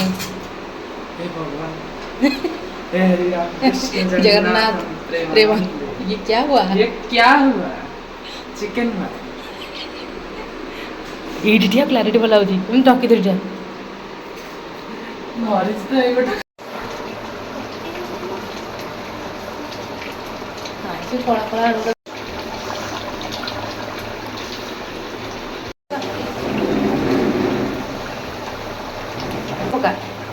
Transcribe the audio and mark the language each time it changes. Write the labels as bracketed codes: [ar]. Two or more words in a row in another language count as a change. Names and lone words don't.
[hi] जगन्नाथ प्रेमा ये क्या हुआ? ये क्या हुआ? चिकन हुआ। [or] ଏଇଠିଆ କ୍ଲାରିଟି ଭଲ ଲାଗୁଛି ଏମିତି ଟକି ଧରିଟା ମରିଚ ତ ଏଇ ଗୋଟେ ସେ କଳା କଳା ଆଳୁ ପକା